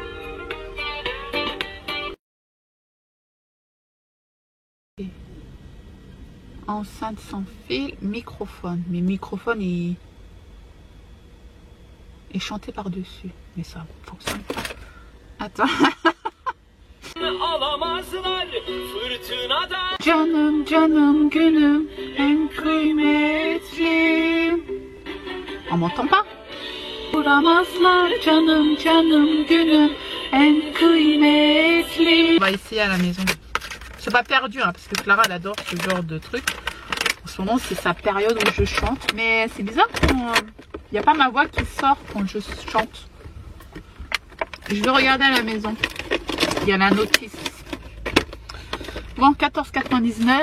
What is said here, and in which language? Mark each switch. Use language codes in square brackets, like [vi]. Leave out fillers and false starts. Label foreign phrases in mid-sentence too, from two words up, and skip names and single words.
[fr] Enceinte sans fil, microphone. Mais microphone est chanté par-dessus. Mais ça fonctionne pas. Attends. [tr] Canım canım günüm en kıymetli. [fr] On m'entend pas? [tr] Vuramazlar canım canım günüm en kıymetli. [fr] On va essayer à la maison. C'est pas perdu hein, parce que Clara elle adore ce genre de truc. En ce moment c'est sa période où je chante. Mais c'est bizarre qu'il n'y a pas ma voix qui sort quand je chante. Je vais regarder à la maison. Il y a la notice. Bon, 14,99 €.